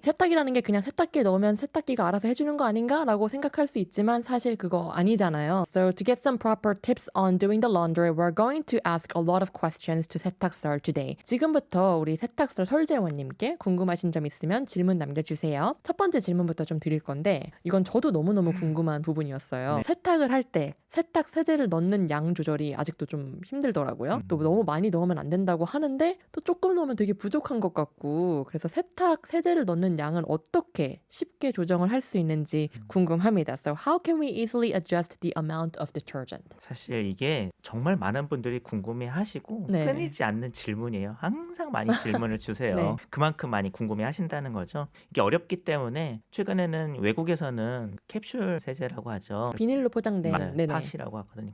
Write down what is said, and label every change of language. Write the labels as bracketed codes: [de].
[ko] 세탁이라는 게 그냥 세탁기에 넣으면 세탁기가 알아서 해주는 거 아닌가? 라고 생각할 수 있지만 사실 그거 아니잖아요. [en] So to get some proper tips on doing the laundry, we're going to ask a lot of questions to 세탁설 today. [ko] 지금부터 우리 세탁설 설재원님께 궁금하신 점 있으면 질문 남겨주세요. 첫 번째 질문부터 좀 드릴 건데 이건 저도 너무너무 궁금한 부분이었어요. 세탁을 할 때 세탁 세제를 넣는 양 조절이 아직도 좀 힘들더라고요. 또 너무 많이 넣으면 안 된다고 하는데 또 조금 넣으면 되게 부족한 것 같고 그래서 세탁 세제를 넣는 양은 어떻게 쉽게 조정을 할 수 있는지 궁금합니다. [en] So how can we easily adjust the amount of detergent? [ko] 사실 이게 정말 많은 분들이 궁금해하시고 네. 끊이지 않는 질문이에요. 항상 많이 질문을 주세요. 네. 그만큼 많이 궁금해하신다는 거죠. 이게 어렵기 때문에 최근에는 외국에서는 캡슐 세제라고 하죠. 비닐로 포장된 네네. 팟이라고 하거든요.